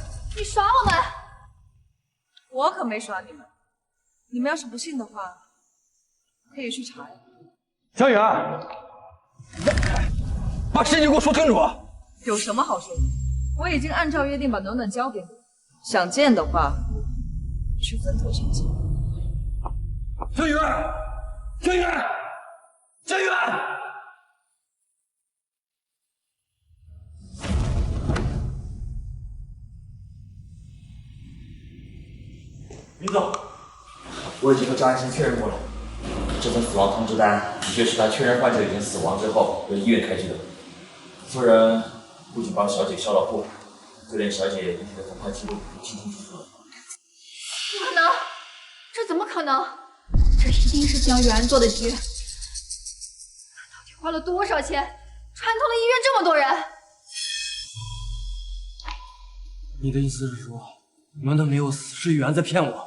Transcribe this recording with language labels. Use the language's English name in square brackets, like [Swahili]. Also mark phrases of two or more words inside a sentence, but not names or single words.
[Chinese] 你耍我們！我可沒耍你們。你們要是不信的話，可以去查呀。江源，把事情給我說清楚。有什麼好說的？我已經按照約定把暖暖交給你，想見的話，去墳頭上見。江源，江源，江源！林总，我已經和張醫生確認過了，這份死亡通知單的確是他確認患者已經死亡之後由醫院開具的。夫人不僅幫小姐銷了戶，就連小姐遺體的談判記錄都清清楚楚了。不可能！ 這怎麼可能？這一定是江玉安做的局。他到底花了多少钱，穿透了医院這么多人？你的意思是说，暖暖没有死，是雨安在骗我？